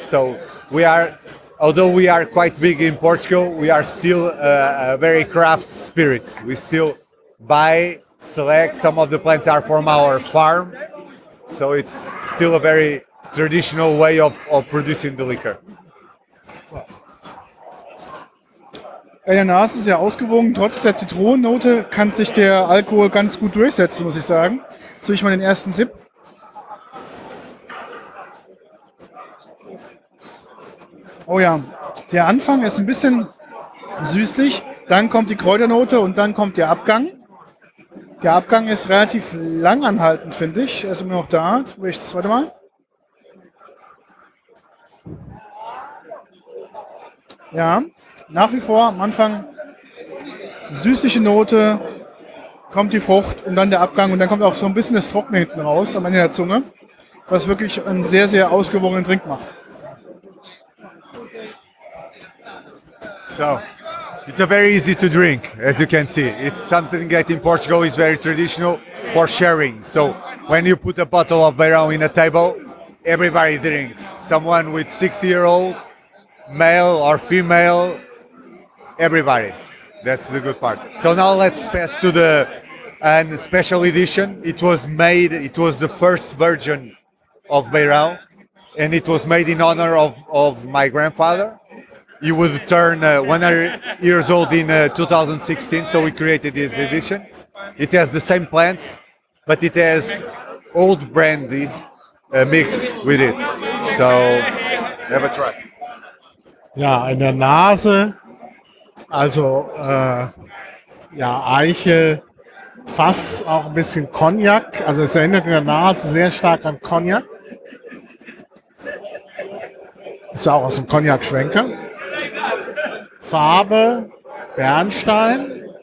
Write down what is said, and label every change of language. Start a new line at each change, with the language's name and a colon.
English: So we are, although we are quite big in Portugal, we are still a very craft spirit. We still buy, select. Some of the plants are from our farm. So it's still a very traditional way of producing the liquor.
German: In der Nase sehr ausgewogen, trotz der Zitronennote kann sich der Alkohol ganz gut durchsetzen, muss ich sagen. Jetzt will ich mal den ersten Sip. Oh ja, der Anfang ist ein bisschen süßlich, dann kommt die Kräuternote und dann kommt der Abgang. Der Abgang ist relativ langanhaltend, finde ich. Er ist immer noch da. Will ich das zweite Mal? Ja, nach wie vor am Anfang süßliche Note, kommt die Frucht und dann der Abgang und dann kommt auch so ein bisschen das Trockene hinten raus am Ende der Zunge, was wirklich einen sehr, sehr ausgewogenen Drink macht.
English: So, it's a very easy to drink, as you can see. It's something that in Portugal is very traditional for sharing. So, when you put a bottle of Beirão in a table, everybody drinks. Someone with 6-year-old, male or female, everybody. That's the good part. So now let's pass to a special edition. It was the first version of Beirão, and it was made in honor of my grandfather. He would turn 100 years old in 2016, so we created this edition. It has the same plants, but it has old brandy mixed with it. So have a try.
German: Ja, in der Nase, also ja, Eiche, Fass, auch ein bisschen Cognac. Also es erinnert in der Nase sehr stark an Cognac. Ist ja auch aus dem Cognac-Schwenker. Farbe, Bernstein.